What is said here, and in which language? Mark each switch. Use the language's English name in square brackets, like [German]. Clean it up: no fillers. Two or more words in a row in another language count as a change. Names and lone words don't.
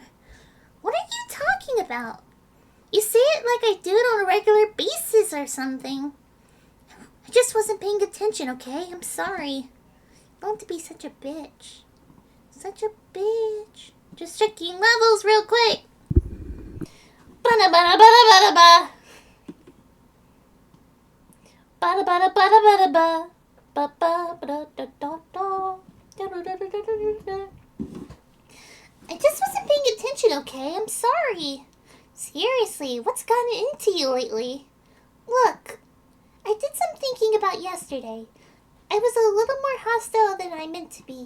[English] What are you talking about? You say it like I do it on a regular basis or something. I just wasn't paying attention, okay? I'm sorry. Don't to be such a bitch. Such a bitch. Just checking levels real quick. Bada bada bada bada ba. Bada bada bada bada ba. Ba ba ba da da da. I just wasn't paying attention, okay? I'm sorry. Seriously, what's gotten into you lately? Look, I did some thinking about yesterday. I was a little more hostile than I meant to be.